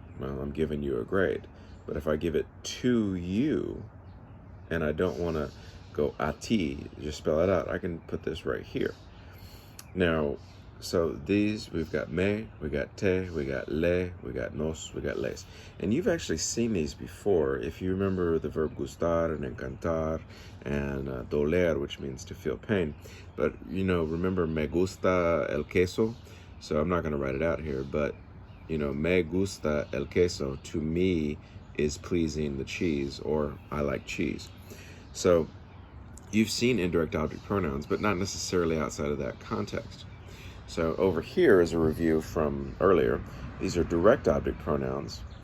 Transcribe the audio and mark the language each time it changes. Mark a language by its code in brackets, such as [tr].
[en] Well, I'm giving you a grade. But if I give it to you, and I don't want to go a ti, just spell it out, I can put this right here. Now, so these, we've got me, we got te, we got le, we got nos, we got les. And you've actually seen these before. If you remember the verb gustar and encantar and doler, which means to feel pain. But, remember [es] me gusta el queso? [en] So I'm not going to write it out here, but, [es] me gusta el queso, [en] to me, is pleasing the cheese, or I like cheese. So you've seen indirect object pronouns, but not necessarily outside of that context. So over here is a review from earlier. These are direct object pronouns.